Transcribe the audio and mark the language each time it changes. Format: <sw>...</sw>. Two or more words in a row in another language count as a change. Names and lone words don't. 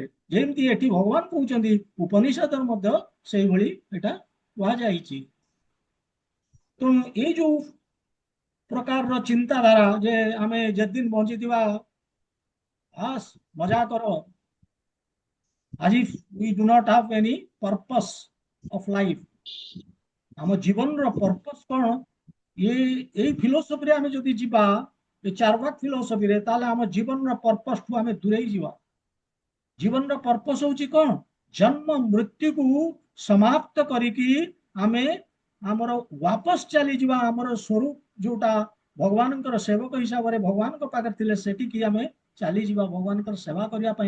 <or>ଯେମିତି ଏଠି ଭଗବାନ କହୁଛନ୍ତି, ଉପନିଷଦରେ ମଧ୍ୟ ସେଇଭଳି ଏଟା କୁହାଯାଇଛି। ତେଣୁ ଏଇ ଯୋଉ ପ୍ରକାରର ଚିନ୍ତାଧାରା ଯେ ଆମେ ଯେଦିନ ବଞ୍ଚିଥିବା ହାସ୍ ମଜା କର, ଆଜି</or> <en>we do not have any purpose of life.</en> <or>ଆମ ଜୀବନର ପର୍ପସ କଣ? ଏଇ ଫିଲୋସଫିରେ ଆମେ ଯଦି ଯିବା, ଏ ଚାର୍ବାକ ଫିଲୋସଫିରେ, ତାହେଲେ ଆମ ଜୀବନର ପର୍ପସଠୁ ଆମେ ଦୂରେଇ ଯିବା। ଜୀବନର ପର୍ପସ ହଉଛି କଣ? ଜନ୍ମ ମୃତ୍ୟୁକୁ ସମାପ୍ତ କରିକି ଆମେ ଆମର ୱାପସ ଚାଲିଯିବା ଆମର ସ୍ୱରୂପ, ଯୋଉଟା ଭଗବାନଙ୍କର ସେବକ ହିସାବରେ ଭଗବାନଙ୍କ ପାଖରେ ଥିଲେ, ସେଠିକି ଆମେ ଚାଲିଯିବା ଭଗବାନଙ୍କର ସେବା କରିବା ପାଇଁ।</or>